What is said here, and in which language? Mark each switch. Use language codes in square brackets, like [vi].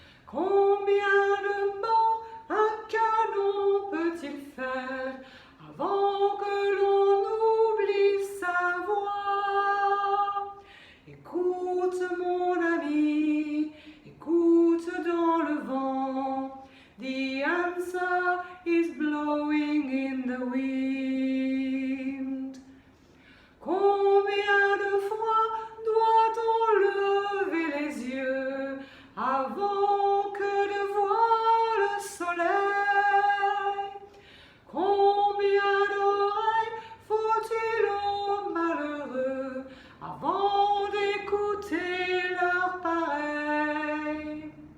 [fr] Combien de morts un canon peut-il faire avant que l'on oublie sa voix? Écoute mon ami, écoute dans le vent. [en] The answer is blowing in the wind. [fr] Combien de fois doit-on lever les yeux avant que de voir le soleil? Combien d'oreilles faut-il aux malheureux avant d'écouter leur pareil?